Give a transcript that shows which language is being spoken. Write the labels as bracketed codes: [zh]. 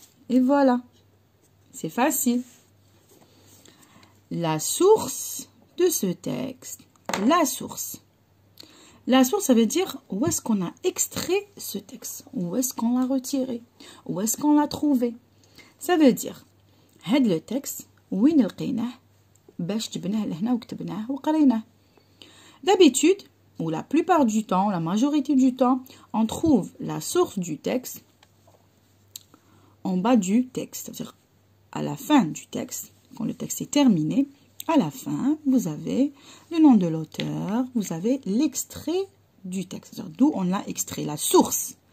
[fr] Et voilà, c'est facile. La source de ce texte, la source. La source, ça veut dire où est-ce qu'on a extrait ce texte, où est-ce qu'on l'a retiré, où est-ce qu'on l'a trouvé. Ça veut dire, [ar] هاد [fr] le texte, [ar] وين لقيناه باش جبناه لهنا وكتبناه وقريناه. [fr] D'habitude, ou la plupart du temps, la majorité du temps, on trouve la source du texte en bas du texte, c'est-à-dire à la fin du texte, quand le texte est terminé. À la fin, vous avez le nom de l'auteur, vous avez l'extrait du texte, d'où on l'a extrait, la source.